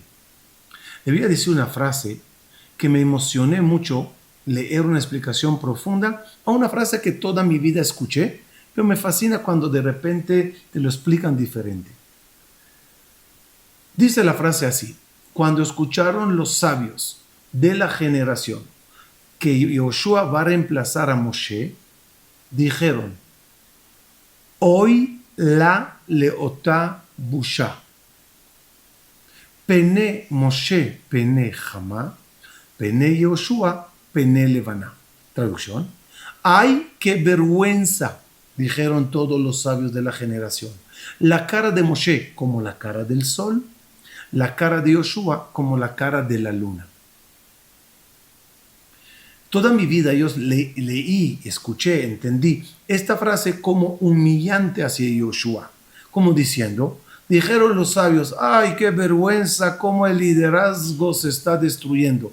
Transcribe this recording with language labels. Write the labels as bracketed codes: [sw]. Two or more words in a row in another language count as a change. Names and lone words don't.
[es] Le voy a decir una frase que me emocioné mucho leer una explicación profunda a una frase que toda mi vida escuché, pero me fascina cuando de repente te lo explican diferente. Dice la frase así: cuando escucharon los sabios de la generación que Yoshua va a reemplazar a Moshe, dijeron, [he] אוי לה לאותה בושה. פני משה, פני חמה, פני יהושע, פני לבנה. [es] Traducción. ¡Ay, qué vergüenza! Dijeron todos los sabios de la generación. La cara de Moshe como la cara del sol, la cara de Yoshua como la cara de la luna. Toda mi vida yo leí, escuché, entendí esta frase como humillante hacia Yoshua, como diciendo, dijeron los sabios, ¡ay, qué vergüenza cómo el liderazgo se está destruyendo!